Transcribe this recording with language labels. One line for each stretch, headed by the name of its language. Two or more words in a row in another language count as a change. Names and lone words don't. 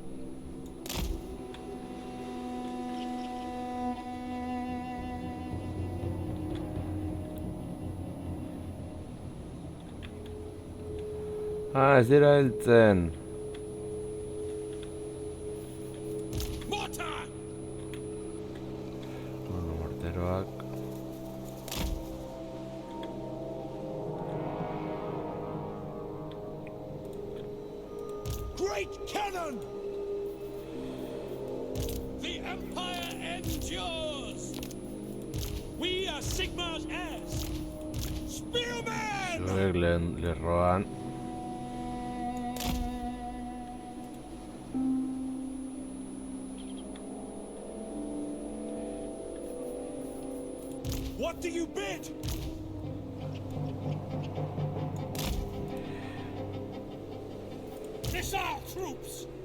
Basque: Ez dira heltzen.
English: Mortar!
Basque: Morteroak.
English: Great cannon! The Empire endures! We are Sigmar's heirs! Spearman!
Basque: Zuek lerroan.
English: What do you bid? Missile troops!